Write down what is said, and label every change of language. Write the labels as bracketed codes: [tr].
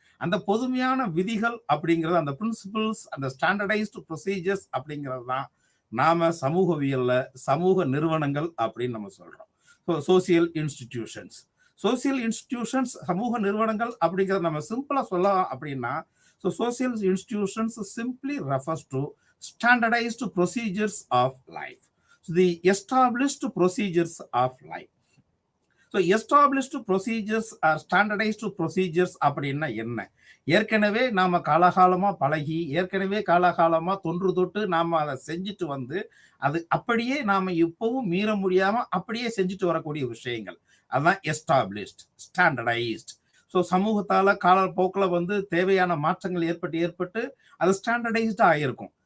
[ta] அந்த பொதுமையான விதிகள் அப்படிங்கிறது, அந்த பிரின்சிபிள்ஸ், அந்த ஸ்டாண்டர்டைஸ்டு ப்ரொசீஜர்ஸ் அப்படிங்கிறது தான் நாம சமூகவியல்ல சமூக நிறுவனங்கள் அப்படின்னு நம்ம சொல்றோம். [en] Social institutions. Social institutions, [ta] சமூக நிறுவனங்கள் அப்படிங்கிறத நம்ம சிம்பிளா சொல்லலாம் அப்படின்னா, [en] Social institutions simply refers to standardized procedures of life. So the established procedures of life. So established procedures or standardized procedures [ta] அப்படின்னா என்ன? ஏற்கனவே நாம காலகாலமா பழகி, ஏற்கனவே காலகாலமா தொன்று தொட்டு நாம அதை செஞ்சுட்டு அது அப்படியே நாம இப்பவும் மீற முடியாம அப்படியே செஞ்சுட்டு வரக்கூடிய விஷயங்கள், அதான் எஸ்டாப்ளிஷ்ட், ஸ்டாண்டர்டைஸ்ட். ஸோ சமூகத்தால காலப்போக்கில் தேவையான மாற்றங்கள் ஏற்பட்டு அது ஸ்டாண்டர்டைஸ்டா ஆயிருக்கும்.